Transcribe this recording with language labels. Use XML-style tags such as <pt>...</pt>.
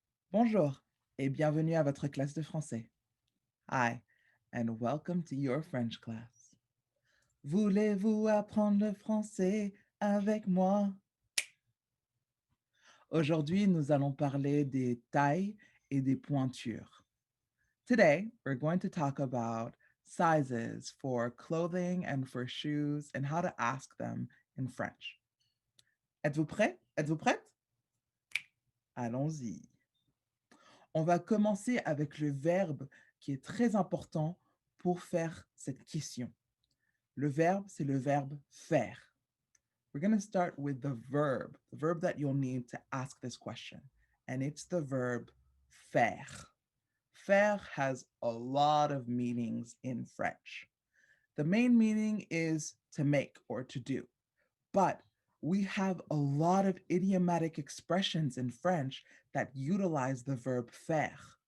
<fr>Bonjour et bienvenue à votre classe de français.</fr> <en>Hi and welcome to your French class.</en> <fr>Voulez-vous apprendre le français avec moi? Aujourd'hui, nous allons parler des tailles et des pointures.</fr> <en>Today, we're going to talk about sizes for clothing and for shoes and how to ask them in French.</en> <fr>Êtes-vous prêt? Êtes-vous prête? Allons-y. On va commencer avec le verbe qui est très important pour faire cette question. Le verbe, c'est le verbe faire.</fr> <en>We're going to start with the verb that you'll need to ask this question, and it's the verb faire. Faire has a lot of meanings in French. The main meaning is to make or to do, but we have a lot of idiomatic expressions in French that utilize the verb faire.</en>